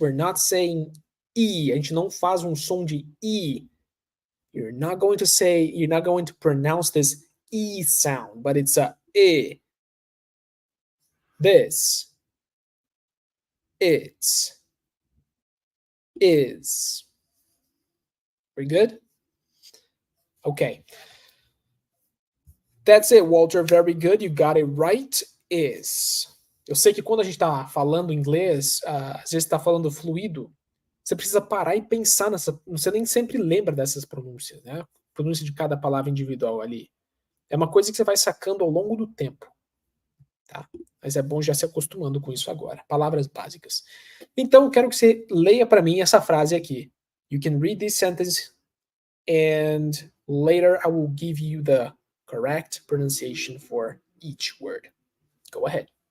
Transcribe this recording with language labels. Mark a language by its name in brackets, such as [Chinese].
[English] We're not saying E. [Portuguese] A gente não faz som de E. [English] You're not going to pronounce this E sound, but it's a E. This. It's. Is. Very good? Okay. That's it, Walter. Very good. You got it right. Is. [Portuguese] Eu sei que quando a gente está falando inglês, às vezes está falando fluido, você precisa parar e pensar nessa. Você nem sempre lembra dessas pronúncias, né? Pronúncia de cada palavra individual ali. É uma coisa que você vai sacando ao longo do tempo. tá? Mas é bom já se acostumando com isso agora. Palavras básicas. Então, eu quero que você leia para mim essa frase aqui. [English] You can read this sentence and later I will give you the correct pronunciation for each word. Go ahead.